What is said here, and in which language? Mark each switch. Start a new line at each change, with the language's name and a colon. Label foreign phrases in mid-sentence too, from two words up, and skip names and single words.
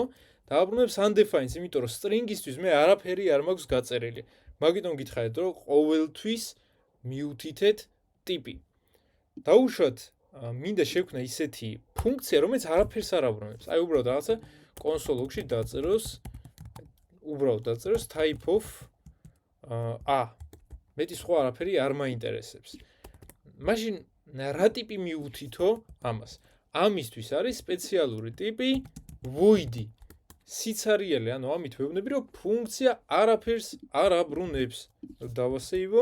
Georgian: დააბრუნებს undefined, იმიტომ რომ string-ისთვის მე არაფერი არ მაქვს გაწერილი. მაგიტომ გითხარით, რომ ყოველთვის მიუთითეთ ტიპი. დავუშვათ, მინდა შევქმნა ისეთი ფუნქცია, რომელიც არაფერს არ აბრუნებს. აი უბრალოდ რაღაცა console-ში დაწეროს, უბრალოდ დაწეროს
English: type of a.
Georgian: მეტი სხვა არაფერი არ მაინტერესებს. მაშინ რა ტიპი მიუთითო ამას? ამისთვის არის სპეციალური ტიპი void-ი. სიცარიელი, ანუ ამით ვეუბნები, რომ ფუნქცია არაფერს არ აბრუნებს. დავასეივო.